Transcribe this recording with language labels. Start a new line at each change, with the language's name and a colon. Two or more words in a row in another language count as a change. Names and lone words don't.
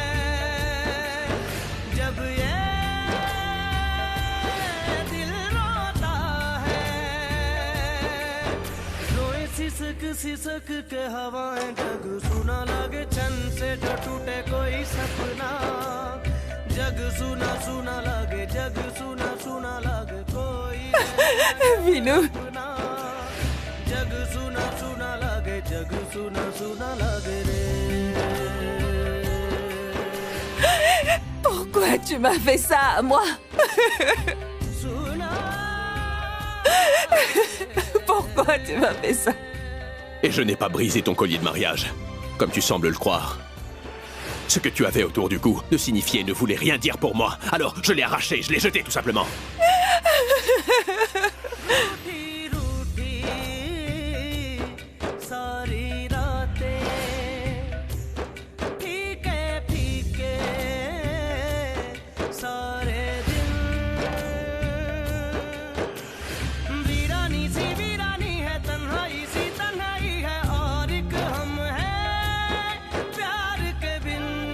Hindi: जब ये दिल रोता है रोए सिसक सिसक के हवाएं जग सुना लागे छन से जो टूटे कोई सपना जग सुना सुना लागे जग सुना सुना लागे कोई
French: Vinou,
Hindi: जग सुना सुना लागे जग सुना सुना लागे रे
French: pourquoi tu m'as fait ça à moi?
Hindi: सुना
French: Pourquoi tu m'as fait ça? Et je n'ai pas brisé ton collier de mariage, comme tu sembles le croire. Ce que tu avais autour du cou ne signifiait et ne voulait rien dire pour moi. Alors je l'ai arraché, je l'ai jeté tout simplement.
Hindi: रूठी रूठी सारी रातें फीके फीके सारे दिन वीरानी सी वीरानी है तन्हाई सी तन्हाई है और एक हम है प्यार के बिन